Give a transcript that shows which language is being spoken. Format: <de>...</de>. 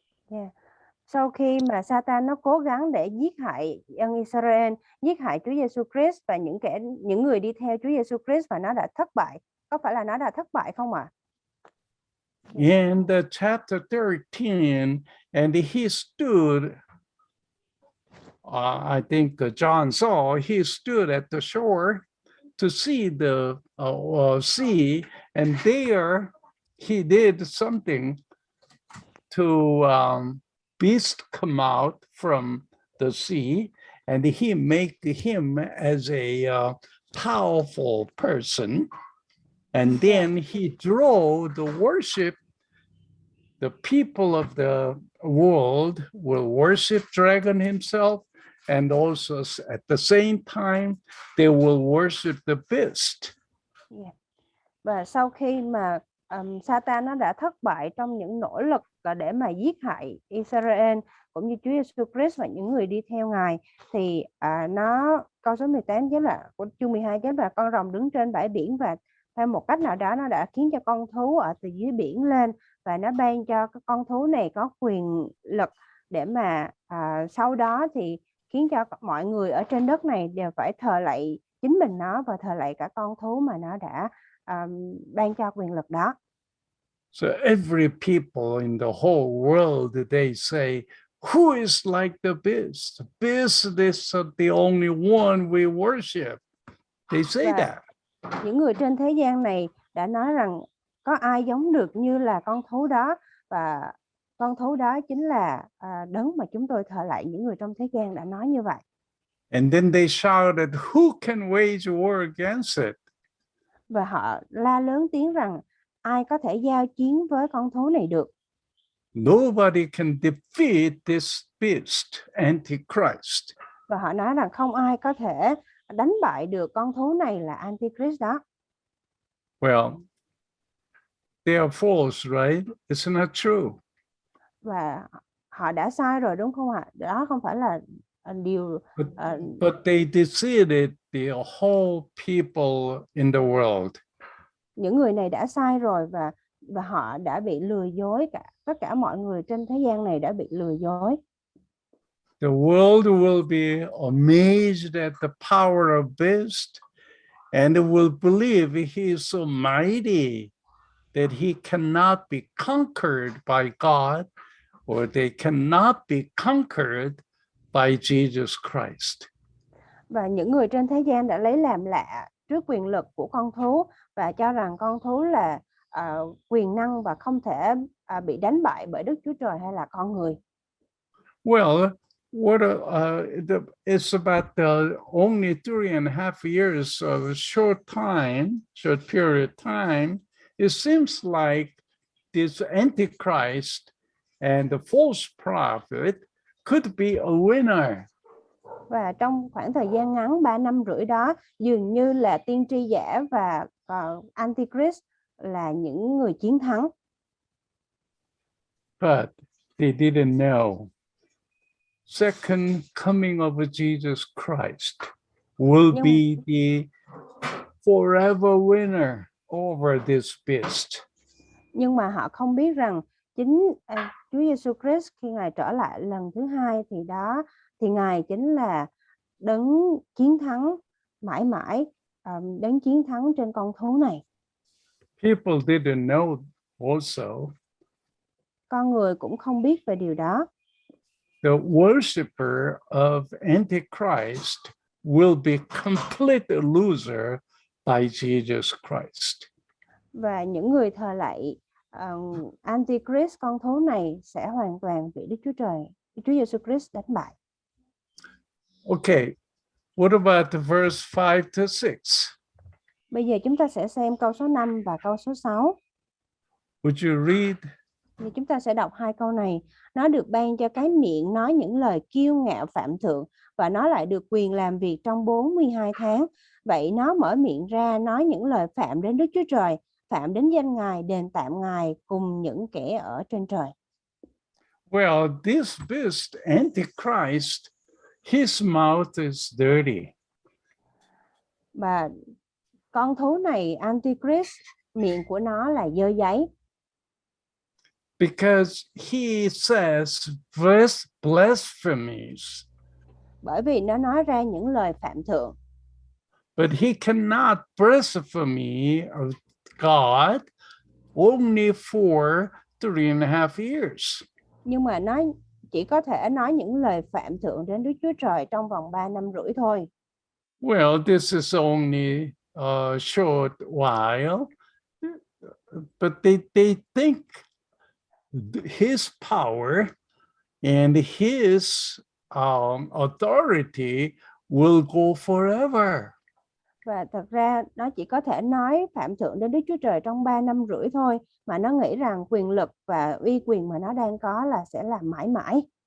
<en>Yeah.</en> <vi>Sau khi mà Satan nó cố gắng để giết hại dân Israel, giết hại Chúa Giêsu Christ và những người đi theo Chúa Giêsu Christ, và nó đã thất bại. Có phải là nó đã thất bại không ạ?</vi> <en>In the chapter 13, and he stood, I think John saw, he stood at the shore to see the sea, and there he did something to beast come out from the sea, and he made him as a powerful person. And then he drew the worship. The people of the world will worship dragon himself, and also at the same time they will worship the beast. Yeah.</en> <vi>Và sau khi mà Satan nó đã thất bại trong những nỗ lực để mà giết hại Israel cũng như Chúa Giêsu Christ và những người đi theo Ngài, thì câu số 18 chép là của chương 12 chép là con rồng đứng trên bãi biển, và theo một cách nào đó nó đã khiến cho con thú ở từ dưới biển lên và nó ban cho cái con thú này có quyền lực để mà sau đó thì khiến cho mọi người ở trên đất này đều phải thờ lạy chính mình nó và thờ lạy cả con thú mà nó đã ban cho quyền lực đó.</vi> <en>So every people in the whole world, they say, who is like the beast? The beast is the only one we worship. They say</en> <vi>Và</vi> <en>that.</en> <vi>những người trên thế gian này đã nói rằng có ai giống được như là con thú đó, và con thú đó chính là đấng mà chúng tôi thờ lạy. Những người trong thế gian đã nói như vậy.</vi> <en>And then they shouted, who can wage war against it?</en> <vi>Và họ la lớn tiếng rằng ai có thể giao chiến với con thú này được.</vi> <en>Nobody can defeat this beast, Antichrist.</en> <vi>Và họ nói rằng không ai có thể đánh bại được con thú này là Antichrist đó.</vi> <en>Well, they are false, right? It's not true.</en> <vi>Và họ đã sai rồi đúng không ạ? Đó không phải là điều</vi> <en>But they deceived the whole people in the world.</en> <vi>những người này đã sai rồi, và họ đã bị lừa dối, tất cả mọi người trên thế gian này đã bị lừa dối.</vi> <en>The world will be amazed at the power of beast, and they will believe he is so mighty that he cannot be conquered by God, or they cannot be conquered by Jesus Christ.</en> <vi>Và những người trên thế gian đã lấy làm lạ trước quyền lực của con thú và cho rằng con thú là quyền năng và không thể bị đánh bại bởi Đức Chúa Trời hay là con người.</vi> <en>Well, it's about only 3.5 years of a short period of time. It seems like this Antichrist and the false prophet could be a winner.</en> <vi>Và trong khoảng thời gian ngắn 3 năm rưỡi đó, dường như là tiên tri giả và Antichrist là những người chiến thắng.</vi> <en>But they didn't know second coming of Jesus Christ will be the forever winner over this beast.</en> <vi>Nhưng mà họ không biết rằng chính Chúa Giêsu Christ khi Ngài trở lại lần thứ hai thì Ngài chính là đấng chiến thắng mãi mãi, đấng chiến thắng trên con thú này.</vi> <en>People didn't know also.</en> <vi>Con người cũng không biết về điều đó.</vi> <en>The worshipper of Antichrist will be complete loser by Jesus Christ.</en> <vi>Và những người thờ lạy Antichrist, con thú này sẽ hoàn toàn bị Đức Chúa Trời, Chúa Giêsu Christ đánh bại.</vi> <en>Okay, what about the verse 5 to 6?</en> <vi>Bây giờ chúng ta sẽ xem câu số 5 và câu số 6.</vi> <en>Would you read?</en> <vi>Thì chúng ta sẽ đọc hai câu này. Nó được ban cho cái miệng nói những lời kiêu ngạo phạm thượng, và nó lại được quyền làm việc trong 42 tháng. Vậy nó mở miệng ra nói những lời phạm đến Đức Chúa Trời, phạm đến danh Ngài, đền tạm Ngài cùng những kẻ ở trên trời.</vi> <en>Well, this beast, Antichrist, his mouth is dirty.</en> <vi>Và con thú này, Antichrist, miệng của nó là dơ giấy.</vi> <en>Because he says blasphemies.</en> <vi>Bởi vì nó nói ra những lời phạm thượng.</vi> <en>But he cannot blaspheme of God only for 3.5 years.</en> <vi>Nhưng mà nó chỉ có thể nói những lời phạm thượng đến Đức Chúa Trời trong vòng 3 năm rưỡi thôi.</vi> <en>Well, this is only a short while, but they think his power and his authority will go forever.</en> <vi>Và thật ra nó chỉ có thể nói phạm thượng đến Đức Chúa Trời trong 3 năm rưỡi thôi, mà nó nghĩ rằng quyền lực và uy quyền mà nó đang có là sẽ là mãi mãi.</vi>